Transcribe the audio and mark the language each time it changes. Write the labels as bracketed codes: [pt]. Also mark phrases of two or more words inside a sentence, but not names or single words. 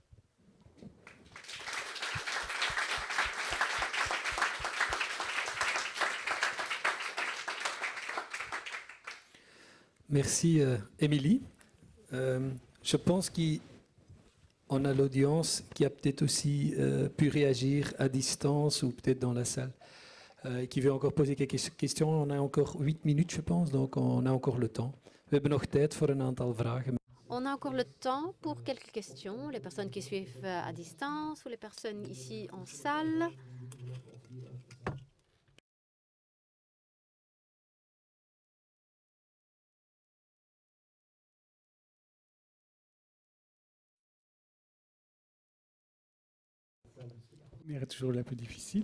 [fr] Merci, Émilie. Je pense qu'on a l'audience qui a peut-être aussi pu réagir à distance ou peut-être dans la salle, qui veut encore poser quelques questions. On a encore 8 minutes, je pense, donc on a encore le temps. [nl] We hebben nog tijd voor een aantal vragen. [fr] On a encore le temps pour quelques questions, les personnes qui suivent à distance ou les personnes ici en salle. Est toujours la plus difficile.